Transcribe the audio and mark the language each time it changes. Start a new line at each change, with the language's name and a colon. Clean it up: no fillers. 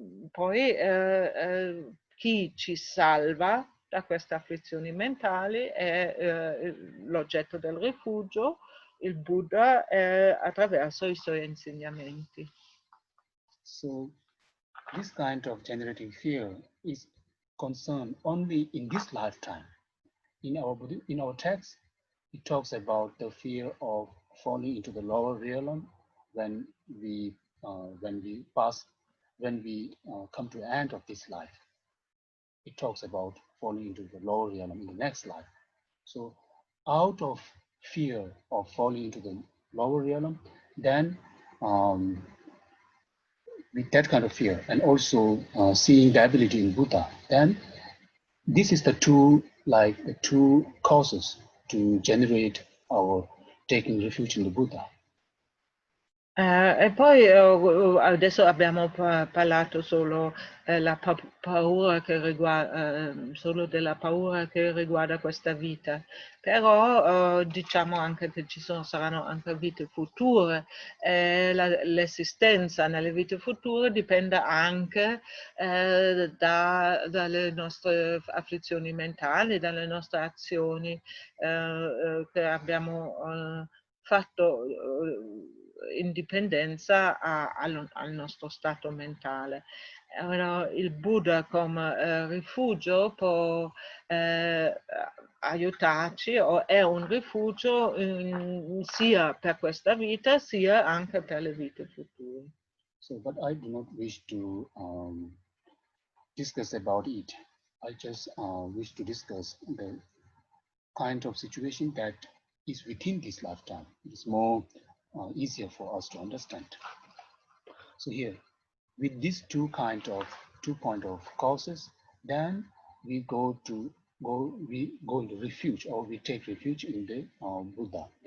Italian: Poi chi ci salva da queste afflizioni mentali è l'oggetto del rifugio, il Buddha, attraverso i suoi insegnamenti.
English: So this kind of generating fear is concerned only in this lifetime. In our text, it talks about the fear of falling into the lower realm when we come to the end of this life. It talks about falling into the lower realm in the next life. So out of fear of falling into the lower realm, then with that kind of fear, and also seeing the ability in Buddha, then this is the two causes to generate our taking refuge in the Buddha.
Italian: E poi adesso abbiamo parlato solo paura che riguarda, solo della paura che riguarda questa vita, però diciamo anche che saranno anche vite future. L'esistenza nelle vite future dipende anche dalle nostre afflizioni mentali, dalle nostre azioni che abbiamo fatto in dipendenza al nostro stato mentale. Allora, il Buddha come rifugio può aiutarci, o è un rifugio sia per questa vita sia anche per le vite future.
English: So, but I do not wish to discuss about it. I just wish to discuss the kind of situation that is within this lifetime. It is more easier for us to understand. So here, with these two point of causes, then we go into refuge, or we take refuge in the Buddha.